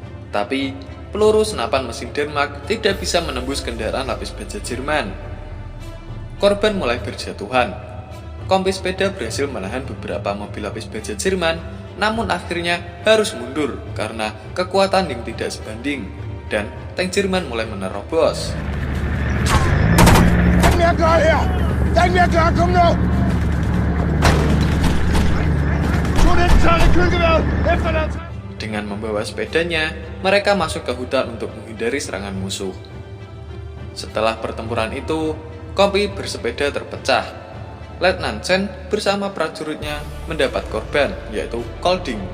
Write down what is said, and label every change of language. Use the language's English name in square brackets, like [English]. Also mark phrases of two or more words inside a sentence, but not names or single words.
[Indonesian] Tapi, peluru senapan mesin Denmark tidak bisa menembus kendaraan lapis baja Jerman. Korban mulai berjatuhan. Kompi sepeda berhasil menahan beberapa mobil lapis baja Jerman, namun akhirnya harus mundur karena kekuatan yang tidak sebanding, dan tank Jerman mulai menerobos. [Danish] Den mere klar her! Den mere klar, kom nu! [Indonesian] Dengan membawa sepedanya, mereka masuk ke hutan untuk menghindari serangan musuh. Setelah pertempuran itu, kompi bersepeda terpecah. Letnan Chen bersama prajuritnya mendapat korban, yaitu Kolding.